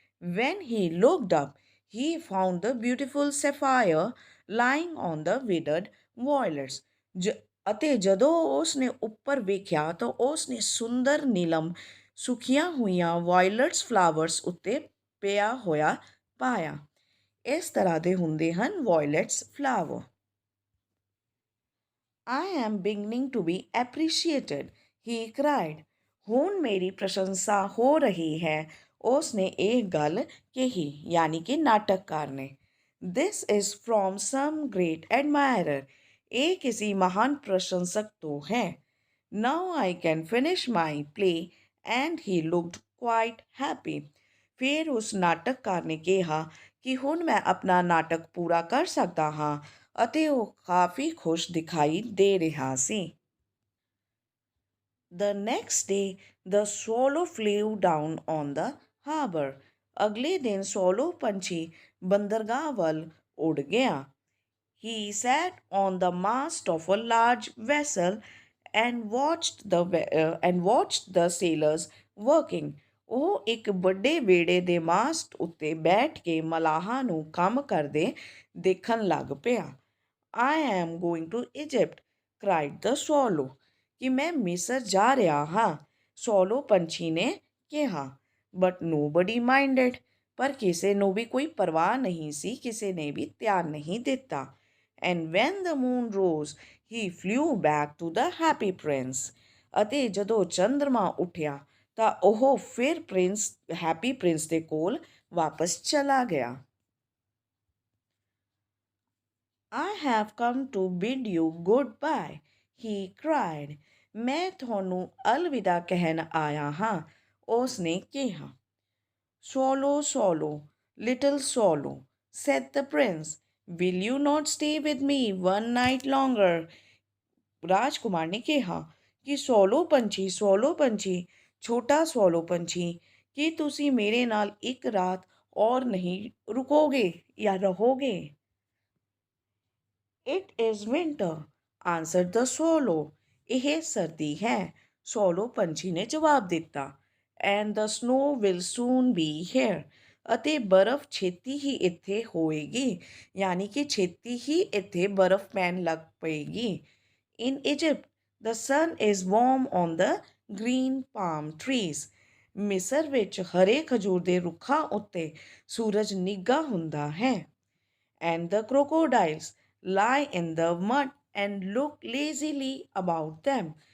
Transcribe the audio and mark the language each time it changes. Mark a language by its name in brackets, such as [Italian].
[English] When he looked up, he found the beautiful sapphire lying on the withered violets. [Punjabi] ਅਤੇ ਜਦੋਂ ਉਸ ਨੇ ਉੱਪਰ ਵੇਖਿਆ ਤਾਂ ਉਸ ਨੇ ਸੁੰਦਰ ਨੀਲਮ ਸੁੱਕੀਆਂ ਹੋਈਆਂ ਵਾਇਲਟਸ ਫਲਾਵਰਸ ਉੱਤੇ ਪਿਆ ਹੋਇਆ ਪਾਇਆ। ਇਸ ਤਰ੍ਹਾਂ ਦੇ ਹੁੰਦੇ ਹਨ ਵਾਇਲਟਸ flower. [English] I am beginning to be appreciated, he cried. [Punjabi] ਹੁਣ ਮੇਰੀ ਪ੍ਰਸ਼ੰਸਾ ਹੋ ਰਹੀ ਹੈ, ਉਸ ਨੇ ਇਹ ਗੱਲ ਕਹੀ, ਯਾਨੀ ਕਿ ਨਾਟਕਕਾਰ ਨੇ। [English] This is from some great admirer. [Punjabi] ਇਹ ਕਿਸੇ ਮਹਾਨ ਪ੍ਰਸ਼ੰਸਕ ਤੋਂ ਹੈ। [English] Now I can finish my play and he looked quite happy. [Punjabi] ਫਿਰ ਉਸ ਨਾਟਕਕਾਰ ਨੇ ਕਿਹਾ ਕਿ ਹੁਣ ਮੈਂ ਆਪਣਾ ਨਾਟਕ ਪੂਰਾ ਕਰ ਸਕਦਾ ਹਾਂ ਅਤੇ ਉਹ ਕਾਫੀ ਖੁਸ਼ ਦਿਖਾਈ ਦੇ ਰਿਹਾ ਸੀ। [English] The next day the swallow flew down on the harbor. [Punjabi] ਅਗਲੇ ਦਿਨ ਸੋਲੋ ਪੰਛੀ ਬੰਦਰਗਾਹ ਵੱਲ ਉੱਡ ਗਿਆ। [English] He sat on the mast of a large vessel and watched the sailors working. [Punjabi] ਉਹ ਇੱਕ ਵੱਡੇ ਬੇੜੇ ਦੇ ਮਾਸਟ ਉੱਤੇ ਬੈਠ ਕੇ ਮਲਾਹਾਂ ਨੂੰ ਕੰਮ ਕਰਦੇ ਦੇਖਣ ਲੱਗ ਪਿਆ। [English] I am going to Egypt, cried the swallow. [Punjabi] ਕਿ ਮੈਂ ਮਿਸਰ ਜਾ ਰਿਹਾ ਹਾਂ, ਸੋਲੋ ਪੰਛੀ ਨੇ ਕਿਹਾ। [English] But nobody minded. [Punjabi] ਪਰ ਕਿਸੇ ਨੂੰ ਵੀ ਕੋਈ ਪਰਵਾਹ ਨਹੀਂ ਸੀ, ਕਿਸੇ ਨੇ ਵੀ ਧਿਆਨ ਨਹੀਂ ਦਿੱਤਾ। [English] And when the moon rose, he flew back to the happy prince. [Punjabi] ਅਤੇ ਜਦੋਂ ਚੰਦਰਮਾ ਉੱਠਿਆ ਤਾਂ ਉਹ ਫਿਰ ਹੈਪੀ ਪ੍ਰਿੰਸ ਦੇ ਕੋਲ ਵਾਪਸ ਚਲਾ ਗਿਆ। [English] I have come to bid you goodbye, he cried. [Punjabi] ਮੈਂ ਤੁਹਾਨੂੰ ਅਲਵਿਦਾ ਕਹਿਣ ਆਇਆ ਹਾਂ, ਉਸ ਨੇ ਕਿਹਾ। [English] Swallow, swallow, little swallow, said the prince. Will you not stay with me one night longer? [Punjabi] ਰਾਜਕੁਮਾਰ ਨੇ ਕਿਹਾ ਕਿ ਸੋਲੋ ਪੰਛੀ, ਛੋਟਾ ਸੋਲੋ ਪੰਛੀ, ਕੀ ਤੁਸੀਂ ਮੇਰੇ ਨਾਲ ਇੱਕ ਰਾਤ ਔਰ ਨਹੀਂ ਰੁਕੋਗੇ ਜਾਂ ਰਹੋਗੇ? [English] It is winter, answered the swallow. [Punjabi] ਇਹ ਸਰਦੀ ਹੈ, ਸੋਲੋ ਪੰਛੀ ਨੇ ਜਵਾਬ ਦਿੱਤਾ। [English] And the snow will soon be here. [Punjabi] ਅਤੇ ਬਰਫ਼ ਛੇਤੀ ਹੀ ਇੱਥੇ ਹੋਏਗੀ, ਯਾਨੀ ਕਿ ਛੇਤੀ ਹੀ ਇੱਥੇ ਬਰਫ਼ ਪੈਣ ਲੱਗ ਪਏਗੀ। [English] In Egypt, the sun is warm on the green palm trees. [Punjabi] ਮਿਸਰ ਵਿੱਚ ਹਰੇ ਖਜੂਰ ਦੇ ਰੁੱਖਾਂ ਉੱਤੇ ਸੂਰਜ ਨਿੱਘਾ ਹੁੰਦਾ ਹੈ। [English] And the crocodiles lie in the mud and look lazily about them.